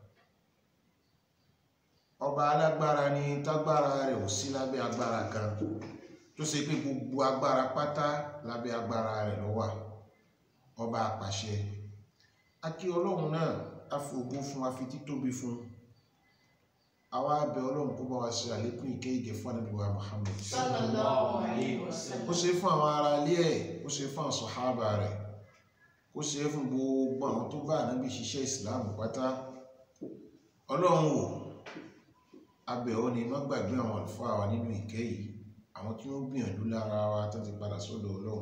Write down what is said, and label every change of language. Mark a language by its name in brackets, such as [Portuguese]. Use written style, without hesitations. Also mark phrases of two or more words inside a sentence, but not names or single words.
[Yoruba] Ọba alágbára ni tágbára rẹ̀ ò sí lábẹ́ agbára kan, tó ṣe pé gbogbo agbára pátá lábẹ́ agbára rẹ̀ ló wà. Ọba apàṣẹ. A kí Ọlọ́run náà, a fi ògo fún, a fi títóbi fún. Àwa bẹ̀ Ọlọ́run kó bá wa ṣe àlékún ìkẹ́ ìgẹ̀ fún Ànábì wa Muhammad [Arabic] صلى الله عليه وسلم. [Yoruba] Ó ṣe fún àwọn ará ilé ẹ̀, ó ṣe fún àwọn sàhábà rẹ̀, ó ṣe fún gbogbo àwọn tó bá Ànábì ṣiṣẹ́ ìsìláàmù pátá. Ọlọ́run wò, a bẹ̀ ọ́ ni má gbàgbé àwọn àlùfáà wa nínú ìkẹ́ yìí, àwọn tí wọ́n gbìyànjú lára wa tó ti padà sọ́dọ̀ Ọlọ́run.